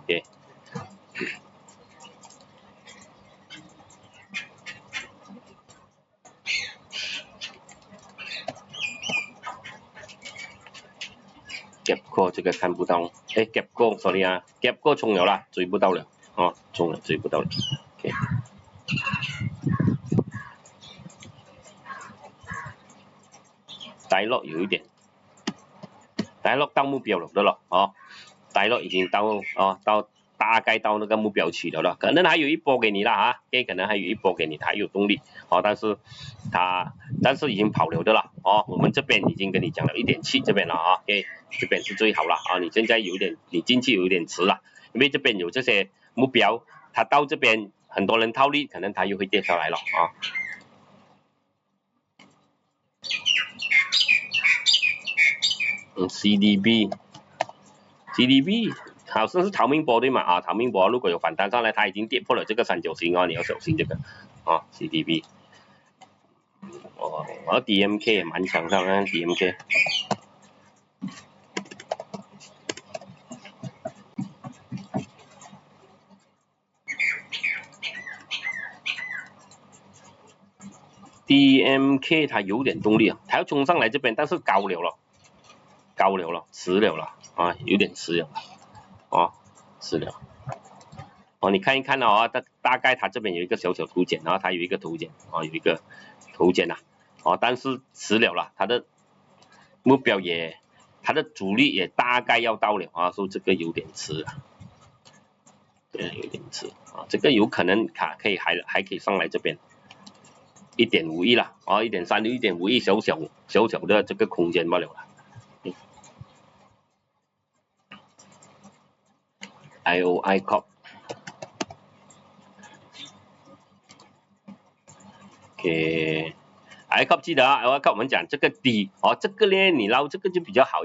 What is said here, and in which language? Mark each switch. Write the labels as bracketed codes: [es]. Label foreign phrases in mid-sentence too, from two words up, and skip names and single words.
[zh] OK。Gapco 這個看不到，Gapco sorry Gapco 衝了啦，追不到了衝了追不到了，OK。Dialog 有一點，Dialog 到目標了的了 Dialog 已經到大概到那個目標區了可能還有一波給你啦可能還有一波給你，它有動力但是已經跑了的了我們這邊已經跟你講了1.7這邊了OK， 這邊是最好了你現在你進去有點遲了，因為這邊有這些目標，它到這邊很多人套利，可能它又會跌下來了 CDB 好像是逃命波對嗎逃命波如果有反彈上來，它已經跌破了這個三角形你要小心這個 CDB DMK 也蠻強的DMK DMK 它有點動力它要衝上來這邊，但是高了遲了有點遲了遲了你看一看大概它這邊有一個小圖解，然後它有一個頭肩有一個頭肩但是遲了它的目標它的阻力也大概要到了所以這個有點遲有點遲這個有可能它還可以上來這邊1.5億啦1.36 1.5億小小的這個空間罷了 IOI Corp OK I Corp 記得I Corp 我們講這個低這個呢你撈這個就比較好，